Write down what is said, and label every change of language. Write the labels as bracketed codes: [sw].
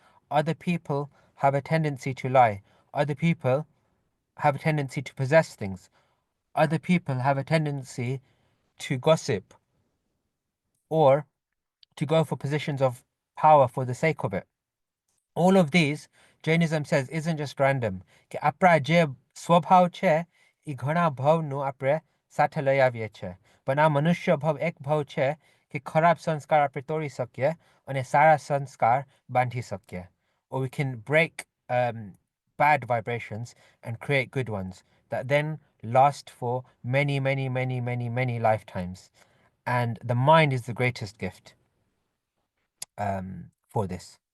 [en] Other people have a tendency to lie. Other people have a tendency to possess things. Other people have a tendency to gossip, or to go for positions of power for the sake of it. all of these, Jainism says, isn't just random. [gu] કે આપણા જે સ્વભાવ છે એ ઘણા ભાવનું આપણે સાથે લઈ આવીએ છીએ. પણ આ મનુષ્ય ભાવ એક ભાવ છે કે ખરાબ સંસ્કાર આપણે તોડી શકીએ અને સારા સંસ્કાર બાંધી શકીએ. [en] Or we can break bad vibrations and create good ones that then last for many, many, many, many, many lifetimes. And the mind is the greatest gift for this.